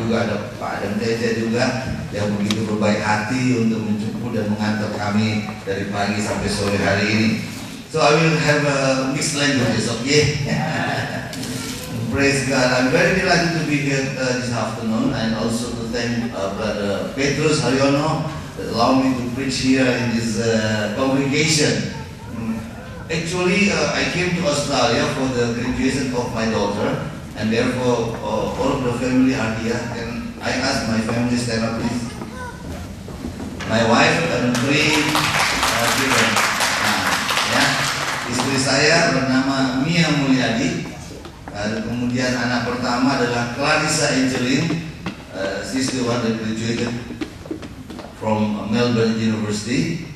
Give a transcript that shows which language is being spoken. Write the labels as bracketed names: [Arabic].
[Indonesian] Juga ada Pak Adam Teja juga yang begitu berbaik hati untuk menjemput dan mengantar kami dari pagi sampai sore hari ini. [English] So I will have a mixed languages, okay? Praise God. I'm very delighted to be here this afternoon, and also to thank Brother Petrus Haryono that allowed me to preach here in this congregation. Actually, I came to Australia for the graduation of my daughter, and therefore all of the family are here. And I asked my family stand up, please. My wife and 3 children. [Indonesian] Ya, istri saya bernama Mia Mulyadi. Kemudian anak pertama adalah Clarissa Angeline. [English] She's the one that graduated from Melbourne University.